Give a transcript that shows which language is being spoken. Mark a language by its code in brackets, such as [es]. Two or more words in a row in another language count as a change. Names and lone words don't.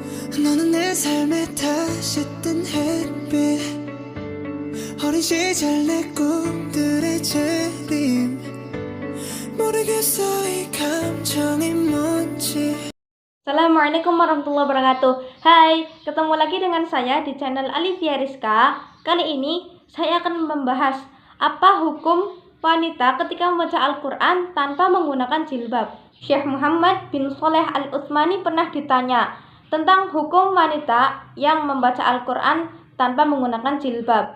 [ko] 너는 내 삶에 다시 뜬 햇빛 어린 시절 내 꿈들의 재림 모르겠어 이 감정이 뭔지. [ar] السلام عليكم ورحمة الله وبركاته. [id] Hai, ketemu lagi dengan saya di channel Alivia Rizka. Kali ini saya akan membahas apa hukum wanita ketika membaca Al-Quran tanpa menggunakan jilbab. Syekh Muhammad bin Shaleh Al-Utsmani pernah ditanya tentang hukum wanita yang membaca Al-Quran tanpa menggunakan jilbab.